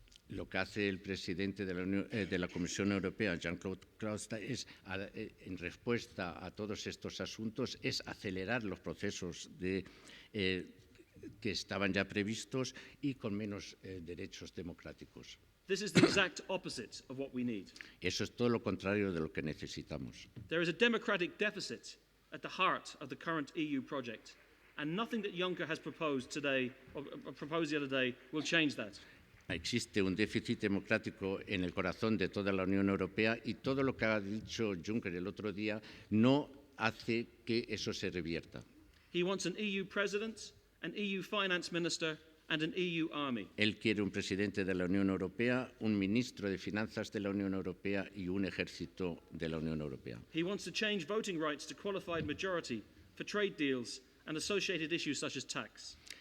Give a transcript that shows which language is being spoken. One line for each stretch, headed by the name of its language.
Spanish: Lo que hace el presidente de la Comisión Europea, Jean-Claude Juncker, en respuesta a todos estos asuntos, es acelerar los procesos que estaban ya previstos y con menos derechos democráticos.
English: This is the exact opposite of what we need.
Spanish: Eso es todo lo contrario de lo que necesitamos.
English: There is a democratic deficit at the heart of the current EU project, and nothing that Juncker has proposed today, or proposed the other day, will change that.
Spanish: Existe un déficit democrático en el corazón de toda la Unión Europea y todo lo que ha dicho Juncker el otro día no hace que eso se revierta.
English: He wants an EU president, an EU finance minister, and an EU army.
Spanish: Él quiere un presidente de la Unión Europea, un ministro de Finanzas de la Unión Europea y un ejército de la Unión Europea.
English: He wants to change voting rights to qualified majority for trade deals and associated issues such as tax.